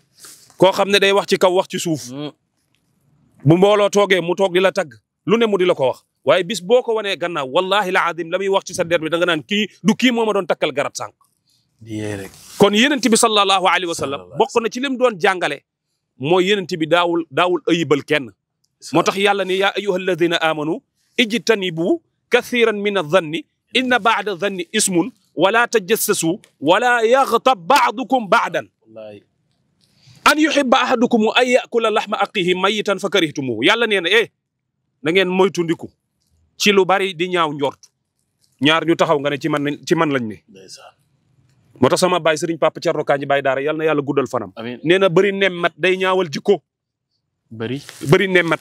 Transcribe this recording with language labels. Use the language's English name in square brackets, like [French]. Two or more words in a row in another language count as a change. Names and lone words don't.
[Wolof] koo xam ne day wax ci kaw wax ci suuf bu mbooloo toogee mu toog di la tagg lu ne mu di la ko wax waaye bis boo ko wanee gannaaw wallahi la adim la muy wax ci sa der bi da nga naan kii du kii moo ma doon takkal garab sànq rek. kon yenent bi [Arabic] صلى الله عليه وسلم [Wolof] bokk na ci lim doon jàngale mooy yenent bi daawul ayibal kenn moo tax yàlla ne [Arabic] يا أيها الذين آمنوا اجتنبوا كثيرا من الظن إن بعض الظن إثم ولا تجسسوا ولا يغتب بعضكم بعضا أن يحب أحدكم أن يأكل لحم أخيه ميتا فكرهتموه [Wolof] yàlla nee na na ngeen moytundiku ci lu bari di ñaaw njort ñaar ñu taxaw nga ne ci man lañ ne moo tax sama baay sëriñ Papa Thierno Kandji Baye Daara yal na yàlla guddal fanam. amiin nee na bëri nemmat day ñaawal jikko. bëri nemmat.